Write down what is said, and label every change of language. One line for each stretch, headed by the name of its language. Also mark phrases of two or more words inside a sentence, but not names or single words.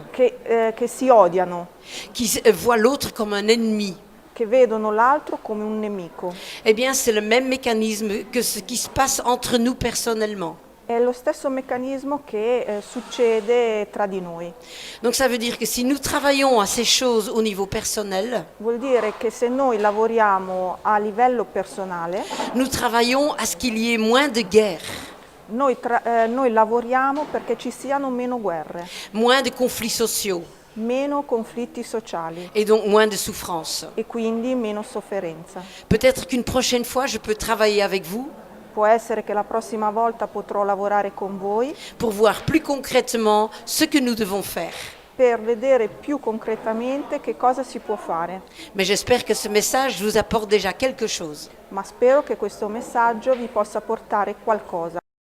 Italian: che si odiano,
French: voient l'autre comme un ennemi.
Italian: che vedono l'altro come un nemico.
French: Eh bien, c'est le même mécanisme que ce qui se passe entre nous personnellement.
Italian: È lo stesso meccanismo che succede tra di noi.
French: Donc ça veut dire que si nous travaillons à ces choses au niveau personnel,
Italian: Vuol dire che se noi lavoriamo a livello personale,
French: nous travaillons à ce qu'il y ait moins de guerres,
Italian: noi lavoriamo perché ci siano meno guerre,
French: moins de conflits sociaux
Italian: meno conflitti sociali
French: et donc moins de souffrances.
Italian: e quindi meno sofferenza.
French: Peut-être qu'une prochaine fois, je peux travailler avec vous
Italian: Può essere che la prossima volta potrò lavorare con voi
French: pour voir plus concrètement ce que nous devons faire.
Italian: per vedere più concretamente che cosa si può fare.
French: Mais j'espère que ce message vous apporte déjà quelque chose.
Italian: Ma spero che questo messaggio vi possa portare qualcosa.